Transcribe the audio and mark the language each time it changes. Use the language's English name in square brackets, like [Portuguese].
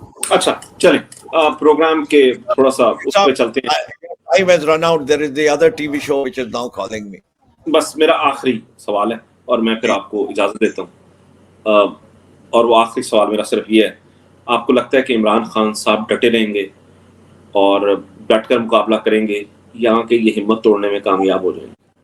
[Urdu] اچھا چلیں پروگرام کے تھوڑا سا اس پہ چلتے ہیں. [English] I was run out. There is the other TV show which is now calling me. [Urdu] بس میرا آخری سوال ہے اور میں پھر آپ کو اجازت دیتا ہوں, اور وہ آخری سوال میرا صرف یہ ہے, آپ کو لگتا ہے کہ عمران خان صاحب ڈٹے رہیں گے اور ڈٹ کر مقابلہ کریں گے, یا کہ یہ ہمت توڑنے میں کامیاب ہو جائیں گے؟